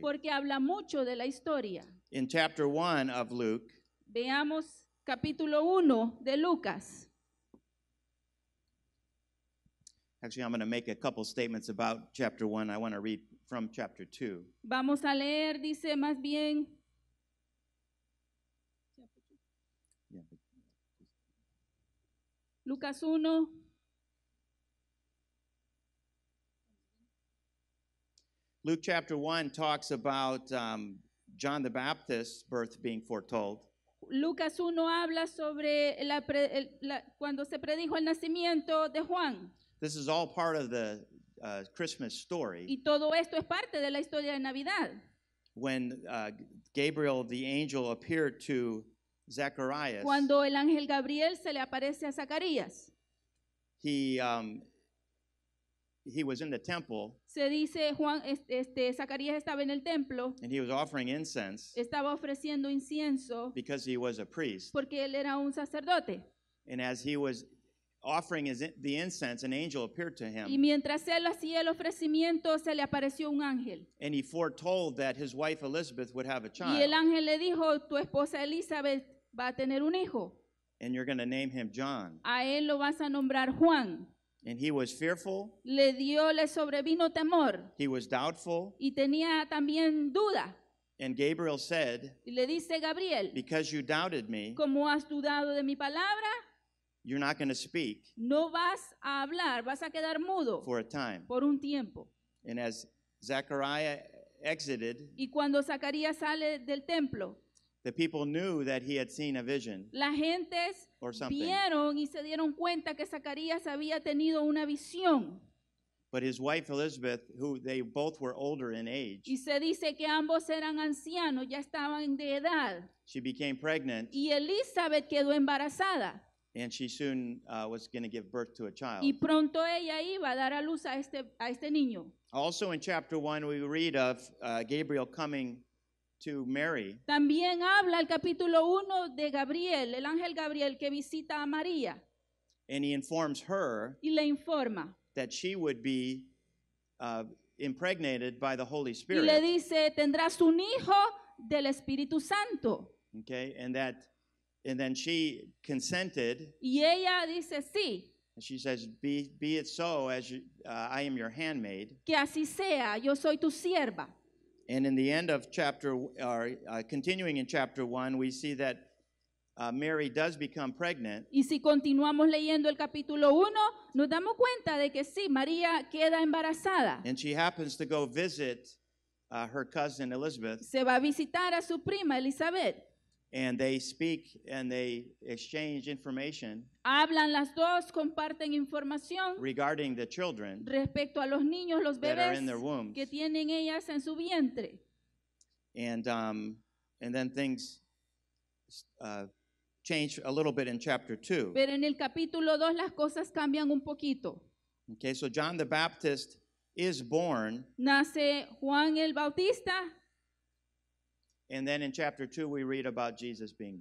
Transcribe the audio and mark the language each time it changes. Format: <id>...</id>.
<es>porque habla mucho de la historia.</es> <en>In chapter 1 of Luke,</en> <es>Veamos capítulo 1 de Lucas.</es> <en>actually I'm going to make a couple statements about chapter 1. I want to read from chapter 2.</en> <es>Vamos a leer, dice más bien,</es> <en>Yeah.</en> <es>Lucas 1.</es> <en>Luke chapter 1 talks about John the Baptist's birth being foretold.</en> <es>Lucas 1 habla sobre cuando se predijo el nacimiento de Juan.</es> <en>This is all part of the Christmas story.</en> <es>Y todo esto es parte de la historia de Navidad.</es> <en>When Gabriel the angel appeared to Zacharias,</en> <es>Cuando el ángel Gabriel se le aparece a Zacarías,</es> <en>he he was in the temple</en> <es>Se dice, Zacarías estaba en el templo,</es> <en>and he was offering incense</en> <es>estaba ofreciendo incienso</es> <en>because he was a priest.</en> <es>porque él era un sacerdote.</es> <en>And as he was offering the incense, an angel appeared to</en> <es>Y</es> <en>him,</en> <es>mientras él hacía el ofrecimiento, se le apareció un ángel.</es> <en>and he foretold that his wife Elizabeth would have a</en> <es>Y el</es> <en>child,</en> <es>ángel le dijo, tu esposa Elizabeth va a tener un hijo.</es> <en>and you're going to name him John.</en> <es>A él lo vas a nombrar Juan.</es> <en>And he was fearful,</en> <es>Le sobrevino temor</es> <en>he was doubtful,</en> <es>y tenía también duda.</es> <en>and Gabriel said,</en> <es>Y le dice Gabriel,</es> <en>because you doubted me,</en> <es>como has dudado de mi palabra,</es> <en>you're not going to speak</en> <es>no vas a hablar, vas a quedar mudo</es> <en>for a time.</en> <es>por un tiempo.</es> <en>And as Zechariah exited,</en> <es>Y cuando Zacarías sale del templo,</es> <en>the people knew that he had seen a vision</en> <es>las gentes</es> <en>or something.</en> <es>vieron y se dieron cuenta que Zacarías había tenido una visión.</es> <en>But his wife Elizabeth, who they both were older in age,</en> <es>Y se dice que ambos eran ancianos, ya estaban de edad.</es> <en>she became pregnant,</en> <es>Y Elizabeth quedó embarazada.</es> <en>and she soon was going to give birth to a child.</en> <es>Y pronto ella iba a dar a luz a este niño.</es> <en>Also in chapter 1, we read of Gabriel coming to Mary,</en> <es>También habla el capítulo 1 de Gabriel, el ángel Gabriel que visita a María</es> <en>and he informs her</en> <es>y le informa.</es> <en>that she would be impregnated by the Holy</en> <es>Y le</es> <en>Spirit.</en> <es>dice, tendrás un hijo del Espíritu Santo.</es> <en>Okay, and then she consented.</en> <es>Y ella dice, sí,</es> <en>And she says, "Be it so, as I am your handmaid."</en> <es>que así sea, yo soy tu sierva.</es> <en>And in the end of chapter, or continuing in chapter 1, we see that Mary does become pregnant,</en> <es>Y si continuamos leyendo el capítulo 1, nos damos cuenta de que sí, María queda embarazada.</es> <en>and she happens to go visit her cousin Elizabeth,</en> <es>Se va a visitar a su prima Elizabeth.</es> <en>and they speak and they exchange information</en> <es>Hablan las dos, comparten información</es> <en>regarding the children</en> <es>respecto a los niños, los</es> <en>that are</en> <es>bebés</es> <en>in their wombs.</en> <es>que tienen ellas en su vientre.</es> <en>And then things change a little bit in chapter 2.</en> <es>Pero en el capítulo 2 las cosas cambian un poquito.</es> <en>Okay, so John the Baptist is born,</en> <es>Nace Juan el Bautista</es> <en>and then in chapter 2 we read about Jesus being</en>